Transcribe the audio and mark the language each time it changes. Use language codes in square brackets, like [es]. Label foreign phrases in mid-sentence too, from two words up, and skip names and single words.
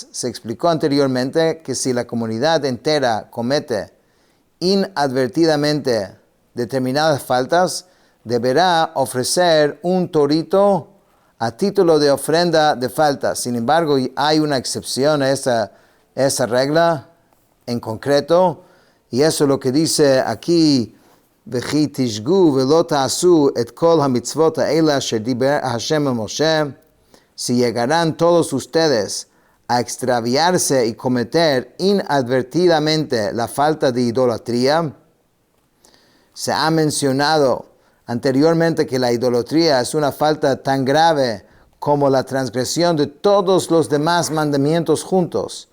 [es] Se explicó anteriormente que si la comunidad entera comete inadvertidamente determinadas faltas, deberá ofrecer un torito a título de ofrenda de falta. Sin embargo, hay una excepción a esa regla en concreto, y eso es lo que dice aquí: [he] וכי תשגו ולא תעשו את כל המצוות האלה אשר דיבר השם אל משה. [es] Si llegarán todos ustedes a extraviarse y cometer inadvertidamente la falta de idolatría. Se ha mencionado anteriormente que la idolatría es una falta tan grave como la transgresión de todos los demás mandamientos juntos.